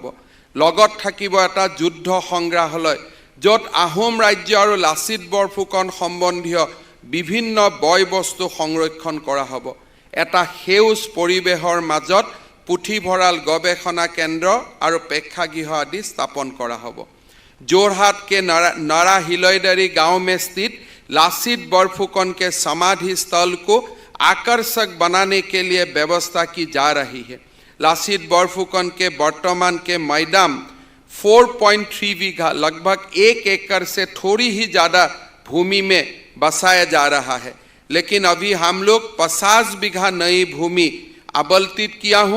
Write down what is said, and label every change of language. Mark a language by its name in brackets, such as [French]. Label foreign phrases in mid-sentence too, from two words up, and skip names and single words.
[Assamese] লগত থাকিব এটা যুদ্ধ সংগ্ৰহালয় য'ত আহোম ৰাজ্য আৰু লাচিত বৰফুকন সম্বন্ধীয় বিভিন্ন বয় বস্তু সংৰক্ষণ কৰা হ'ব। এটা সেউজ পৰিৱেশৰ মাজত পুথিভঁৰাল, গৱেষণা কেন্দ্ৰ আৰু প্ৰেক্ষাগৃহ আদি স্থাপন কৰা হ'ব। [Hindi] जोरहाट के नरा हिलोईदारी गांव में स्थित लासित बरफुकन के समाधि स्थल को आकर्षक बनाने के लिए व्यवस्था की जा रही है। लासित बरफुकन के वर्तमान के मैदान 4.3 बीघा लगभग 1 एकड़ से थोड़ी ही ज़्यादा भूमि में बसाया जा रहा है, लेकिन अभी हम लोग 50 बीघा नई भूमि आवंटित किया हूँ।